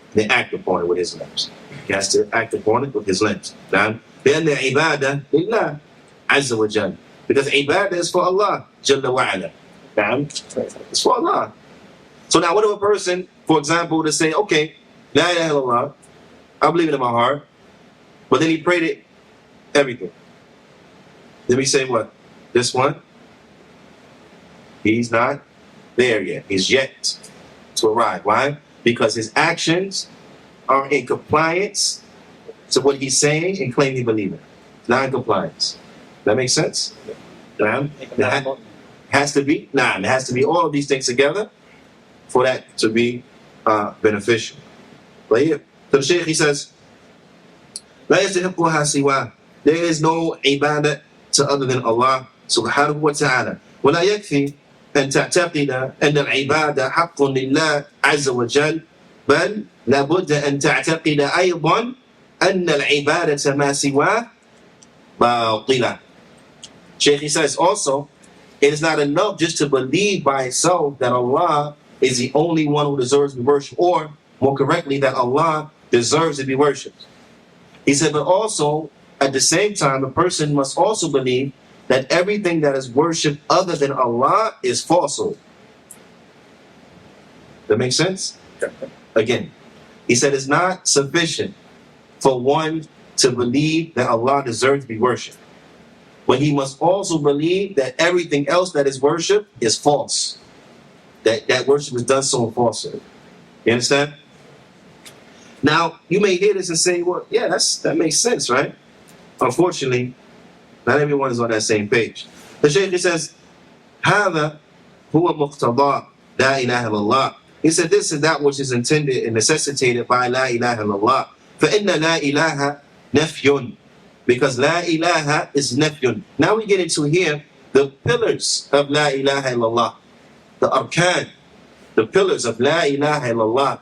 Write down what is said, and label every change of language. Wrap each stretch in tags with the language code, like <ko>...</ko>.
<en>They act upon it with his limbs. He has to act upon it with his limbs. Now,</en> <ar>لأن عبادة لله عز وجل.</ar> <en>Because ibadah is for Allah, Jalla wa ala. It's for Allah. So now what if a person, for example, to say, okay, La ilaha illallah, I believe it in my heart, but then he prayed it, everything. Then we say what? This one, he's not there yet. He's yet to arrive. Why? Because his actions are in compliance to what he's saying and claiming he believes in. Not in compliance. That makes sense? It has to be. It has to be all of these things together for that to be beneficial. But here, so the Shaykh, he says,</en> <ar>لا يستحقها سواه.</ar> <en>There is no ibadah to other than Allah subhanahu wa ta'ala.</en> <ar>ولا يكفي أن تعتقد أن العبادة حق لله عز وجل بل لابد أن تعتقد أيضا أن العبادة ما سواه باطلة.</ar> <en>Shaykh, he says also, it is not enough just to believe by itself that Allah is the only one who deserves to be worshipped, or more correctly, that Allah deserves to be worshipped. He said, but also, at the same time, a person must also believe that everything that is worshipped other than Allah is falsehood. That makes sense? Again, he said it's not sufficient for one to believe that Allah deserves to be worshipped, but he must also believe that everything else that is worshipped is false. That worship is done so in falsehood. You understand? Now, you may hear this and say, well, yeah, that makes sense, right? Unfortunately, not everyone is on that same page. The Shaykh, he says,</en> <ar>هذا هو مقتضى لا إله إلا الله.</ar> <en>He said, this is that which is intended and necessitated by</en> <ar>لا إله إلا الله. فإن لا إله نفي.</ar> <en>Because La ilaha is nafyun. Now we get into here the pillars of La ilaha illallah. The arkan, the pillars of La ilaha illallah.</en>